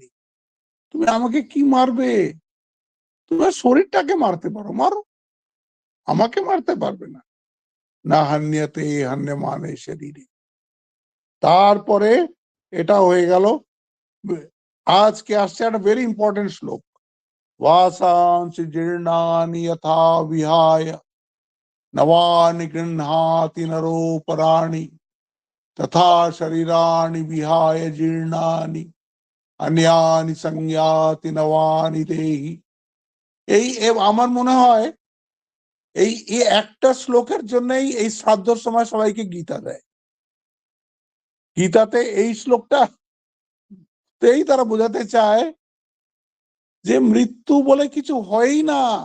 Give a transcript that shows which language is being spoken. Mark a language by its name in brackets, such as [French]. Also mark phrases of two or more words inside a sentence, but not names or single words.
[Bangla] তুমি আমাকে কি মারবে? তুমি শরীরটাকে মারতে পারো, মারো, আমাকে মারতে পারবে না। [Sanskrit] না হান্যতে হান্যমানে শরীরে। [Bangla] তারপরে এটা হয়ে গেল। আজকে আসছে একটা [English] very important [Bangla] শ্লোক। [Sanskrit] वासांसि जीर्णानि यथा विहाय नवानि गृह्णाति नरोपराणि तथा शरीराणि विहाय जीर्णानि अन्यानि संयाति नवानि देहि। [Bangla] এই আমার মনে হয় এই একটা শ্লোকের জন্যই এই শ্রাদ্ধর সময় সবাইকে গীতা দেয়। গীতাতে এই শ্লোকটাতেই তারা বোঝাতে চায় যে মৃত্যু বলে কিছু হয়ই না।